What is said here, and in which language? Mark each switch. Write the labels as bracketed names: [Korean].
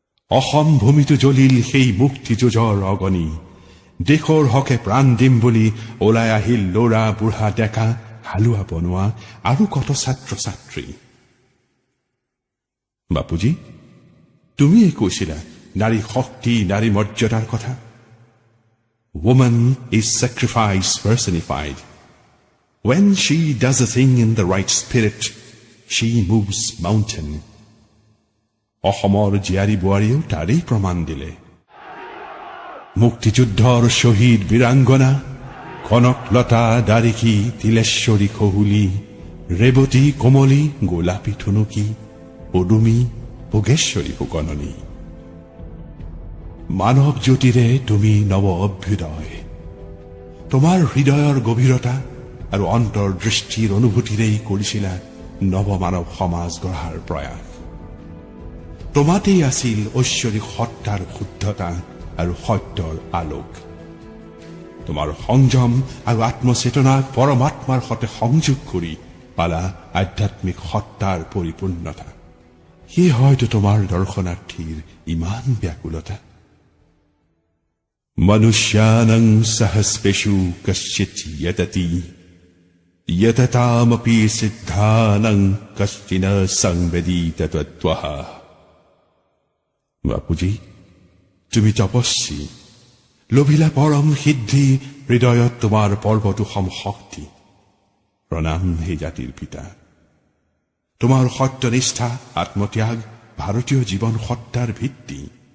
[Assamese] অসম ভূমিতো জ্বলিল সেই মুক্তিযুঁজৰ অগণি। দেশৰ হকে প্ৰাণ দিম বুলি ওলাই আহিল ল'ৰা বুঢ়া ডেকা, হালোৱা বনোৱা আৰু কত ছাত্ৰ ছাত্ৰী। বাপুজী, তুমিয়ে কৈছিলা নাৰী শক্তি নাৰী মৰ্যাদাৰ কথা। [English] Woman is sacrifice personified. When she does a thing in the right spirit, she moves mountain. [Assamese] অসমৰ জীয়াৰী বোৱাৰীও তাৰেই প্ৰমাণ দিলে। মুক্তিযুদ্ধৰ শ্বহীদ বীৰাংগনা কনকলতা দাৰিকী তিলেশ্বৰী খহুলি, ৰেৱতী কোমলী গোলাপী থুনুকি, পদুমী ভোগেশ্বৰী ফুকননী। মানৱ জ্যোতিৰে তুমি নৱ অভ্যুদয়। তোমাৰ হৃদয়ৰ গভীৰতা আৰু অন্তৰ্দৃষ্টিৰ অনুভূতিৰেই কৰিছিলা নৱমানৱ সমাজ গঢ়াৰ প্ৰয়াস। তোমাতেই আছিল ঐশ্বৰিক সত্তাৰ শুদ্ধতা আৰু সত্যৰ আলোক। তোমাৰ সংযম আৰু আত্মচেতনাক পৰমাত্মাৰ সৈতে সংযোগ কৰি পালা আধ্যাত্মিক সত্তাৰ পৰিপূৰ্ণতা। সেয়ে হয়তো তোমাৰ দৰ্শনাৰ্থীৰ ইমান ব্যাকুলতা। [Sanskrit] মনুষ্যানং সহস্পেষু কশ্চিৎ যততি, যততামপি সিদ্ধানং কশ্চিন সংবেদিত তত্ত্বঃ। [Assamese] বাপুজী, তুমি তপস্বী, লোভিলা পৰম সিদ্ধি, হৃদয়ত তোমাৰ পৰ্বতোসম শক্তি। প্ৰণাম হে জাতিৰ পিতা। তোমাৰ সত্যনিষ্ঠা আত্মত্যাগ ভাৰতীয় জীৱন সত্তাৰ ভিত্তি।